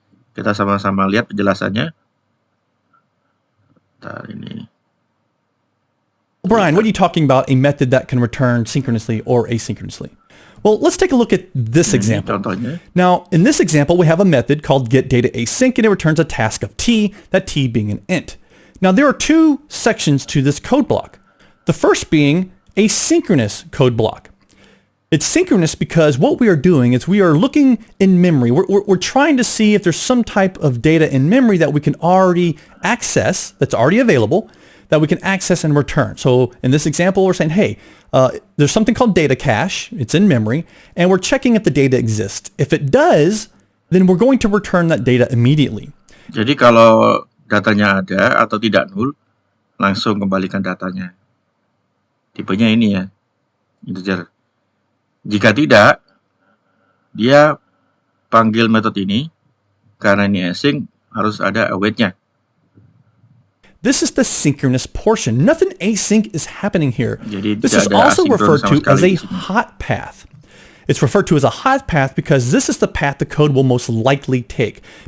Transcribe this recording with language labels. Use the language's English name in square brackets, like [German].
[Indonesian] Kita sama-sama lihat penjelasannya. Bentar ini. [English] Brian, what are you talking about? A method that can return synchronously or asynchronously? Well, let's take a look at this example. [Indonesian] Contohnya. [English] Now, in this example, we have a method called getDataAsync, and it returns a task of t, that t being an int. Now, there are two sections to this code block. The first being a synchronous code block. It's synchronous because what we are doing is we are looking in memory. We're trying to see if there's some type of data in memory that we can already access, that's already available, that we can access and return. So in this example, we're saying, hey, there's something called data cache. It's in memory, and we're checking if the data exists. If it does, then we're going to return that data immediately. [Indonesian] Jadi kalau datanya ada atau tidak nul, langsung kembalikan datanya. Tipenya ini ya, integer. Jika tidak, dia panggil metode ini, karena ini async, harus ada await-nya. [English] This is the synchronous portion. Nothing async is happening here. [Indonesian] Jadi [English] this is also referred to as a hot path. It's referred to as a hot path because this is the path the code will most likely take.